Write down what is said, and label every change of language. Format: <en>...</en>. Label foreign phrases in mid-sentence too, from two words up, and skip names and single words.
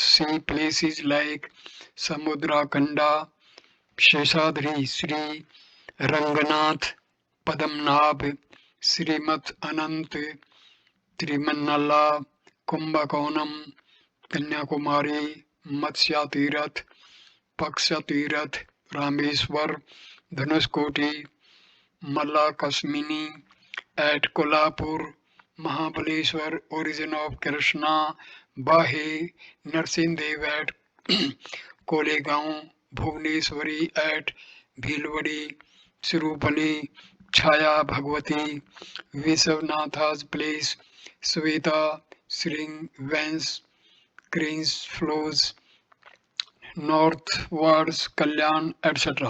<en>See places like Samudra Kanda, Sheshadri, Sri Ranganath, Padamnabh, Srimat Anant, Trimanala, Kumbhakonam, Kanyakumari, Matsya Tirath, Paksha Tirath, Rameswar, Dhanuskoti, Malla Kasmini, at Kolhapur, Mahabaleshwar, origin of Krishna, Bahe, Narsindev at Kolegaon, Bhubaneswari at Bhilwadi, Sirupali, Chaya Bhagwati, Visavnatha's place, Sweta, Sring, Vance, Cranes flows northwards, Kalyan, etc.</en>